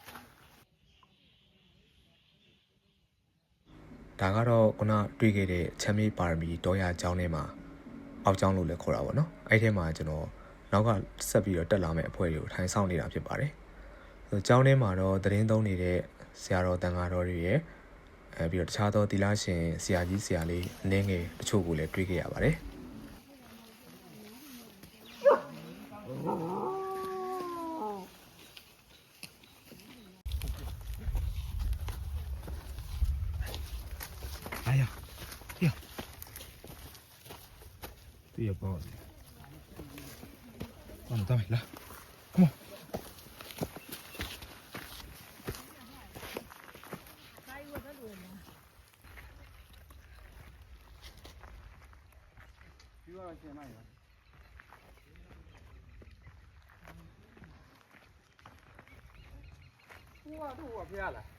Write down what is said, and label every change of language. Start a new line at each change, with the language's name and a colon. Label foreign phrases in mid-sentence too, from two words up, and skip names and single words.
Burmese: ဒါကတော့ခုနတွေ့ခဲ့တဲ့ချမ်းမြေပါရမီတောရကျောင်းထဲမှာအောက်ကျောင်းလို့လည်းခေါ်တာပေါ့နော်အဲ့ထဲမှာကျွန်တော်နောက်ကဆက်ပြီးတော့တက်လာမယ့်အဖွဲ့တွေကိုထိုင်ဆောင်နေတာဖြစ်ပါတယ်ဆိုကျောင်းထဲမှာတော့သတင်းသုံးနေတဲ့ဆရာတော်တန်ဃာတော်တွေရဲ့ပြီးတော့တခြားသောသီလရှင်ဆရာကြီးဆရာလေးအနည်းငယ်တချို့ကိုလည်းတွေ့ခဲ့ရပါတယ်
Chinese: 哎呀，呀，这也不好。咱们来 ，
English: come on。
Burmese: ပြီးတော့ရှင်းလိုက်ပါဟိုကဖျားလား